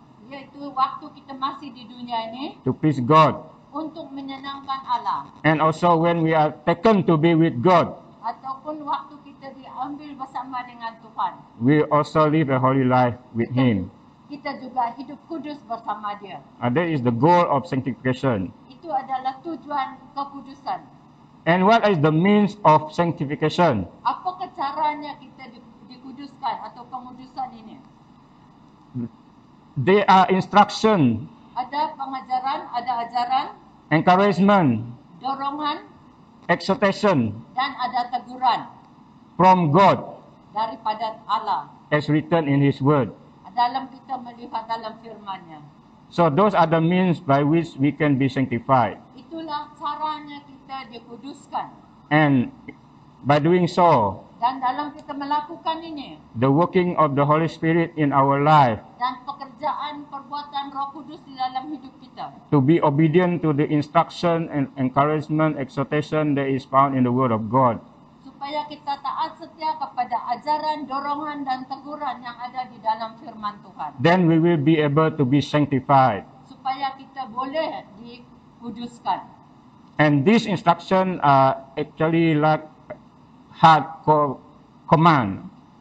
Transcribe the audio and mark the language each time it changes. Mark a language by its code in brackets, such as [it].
[ms] yaitu waktu kita masih di dunia ini [en] to please God, [ms] untuk menyenangkan Allah, [en] and also when we are taken to be with God, [ms] ataupun waktu kita diambil bersama dengan Tuhan. [en] we also live a holy life with Him. [ms] Kita juga hidup kudus bersama Dia. [en] That is the goal of sanctification. [ms] Itu adalah tujuan kekudusan. [en] And what is the means of sanctification? [ms] Apakah caranya kita dikuduskan atau pengudusan ini? [en] There are instruction, [ms] Ada pengajaran, ada ajaran, [en] encouragement, [ms] dorongan, [en] exhortation [ms] dan ada teguran [en] from God [ms] daripada Allah [en] as written in His Word. [ms] dalam kita melihat dalam firman-Nya. [en] So those are the means by which we can be sanctified. [ms] Itulah caranya kita dikuduskan. [en] And by doing so, [ms] Dan dalam kita melakukan ini, [en] the working of the Holy Spirit in our life [ms] dan pekerjaan perbuatan Roh Kudus di dalam hidup kita, kita. [en] to be obedient to the instruction and encouragement, exhortation that is found in the Word of God. [ms] Supaya kita taat setia kepada ajaran, dorongan, dan teguran yang ada di dalam firman Tuhan. [en] Then we will be able to be sanctified. [ms] Supaya kita boleh dikuduskan. [en] And these instructions are actually like hard command.